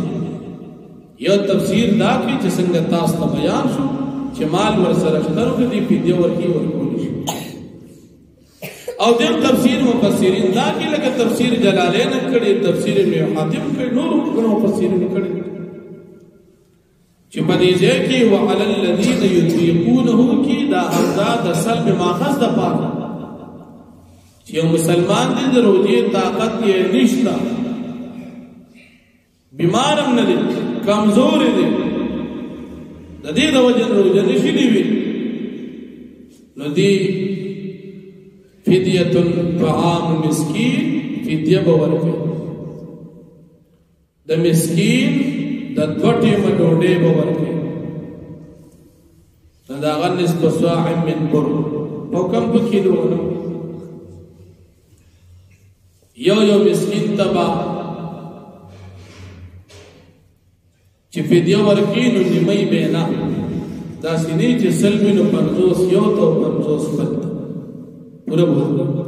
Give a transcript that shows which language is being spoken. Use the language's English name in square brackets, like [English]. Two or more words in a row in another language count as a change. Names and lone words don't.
[Pashto] یو تفسیر دا کوي چې څنګه تاسو ته بیان شو چې مال ورسره شته نو دې فدیه ورکولی شي، او دیم تفسیر مفسرین دا کی لکه تفسیر جلالین کړي، تفسیر ابن حاتم کړي، نور مفسرین کړي چې په دې ځای کې [Arabic] وعلى الذين يطيقونه [Pashto] کی دا حمزه د سلب ماخذ د پاره چې یو مسلمان دې د روزي طاقت یې نشته، بیمار هم نه دی، کمزور دی، د دې د وجه روزه نشي نیولی، نو دی [Arabic] فدیه طعام مسکین [Pashto] فدیه به ورکړي. د مسکین د 2 ټیمه ډوډۍ به ورکړي، نو د هغه [Arabic] نصف صاع من بر [Pashto] او کم 2 کیلو غنم. یو مسکین ته به چې فدیه ورکړي نو نیمه به نه، داسې نه چې 100 نو 50 یو ته 50 بل پورا بولو.